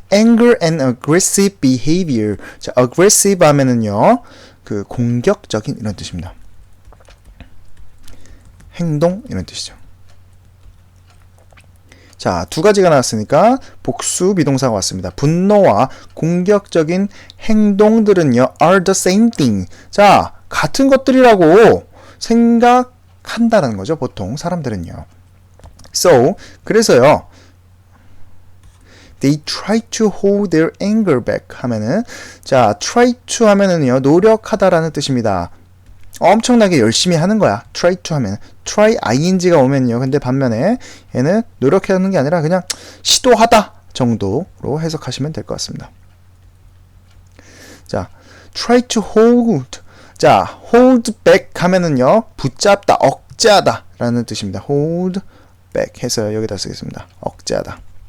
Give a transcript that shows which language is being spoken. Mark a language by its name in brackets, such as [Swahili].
[English] anger and aggressive behavior. [Korean] 자, aggressive 하면은요, 그 공격적인 이런 뜻입니다. 행동 이런 뜻이죠. 자, 두 가지가 나왔으니까 복수 비동사가 왔습니다. 분노와 공격적인 행동들은요, [English] are the same thing. [Korean] 자, 같은 것들이라고 생각한다는 거죠. 보통 사람들은요. [English] So, [Korean] 그래서요, [English] they try to hold their anger back [Korean] 하면은, 자, [English] try to [Korean] 하면은요, 노력하다라는 뜻입니다. 엄청나게 열심히 하는 거야. try to 하면 try ing가 오면요. 근데 반면에 얘는 노력하는 게 아니라 그냥 시도하다 정도로 해석하시면 될 것 같습니다. 자, [English] try to hold. [Korean] 자, hold back 하면은요, 붙잡다, 억제하다 라는 뜻입니다. hold back 해서 여기다 쓰겠습니다. 억제하다.